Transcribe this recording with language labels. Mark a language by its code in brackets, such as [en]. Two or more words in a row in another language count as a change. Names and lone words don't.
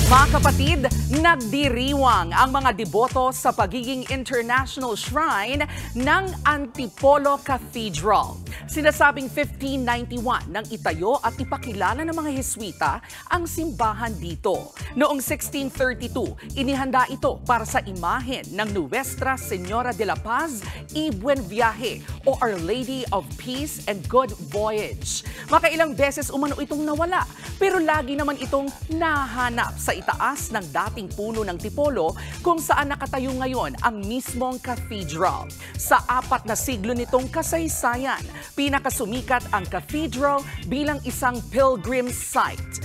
[tl] Mga kapatid, nagdiriwang ang mga deboto sa pagiging [en] international shrine [tl] ng Antipolo Cathedral. Sinasabing 1591 nang itayo at ipakilala ng mga Heswita ang simbahan dito. Noong 1632, inihanda ito para sa imahen ng Nuestra Señora de la Paz y Buen Viaje o Our Lady of Peace and Good Voyage. Makailang beses umano itong nawala, pero lagi naman itong nahanap sa itaas ng dating puno ng Tipolo kung saan nakatayo ngayon ang mismong cathedral. Sa 4 na siglo nitong kasaysayan, pinakasumikat ang cathedral bilang isang [en] pilgrim site.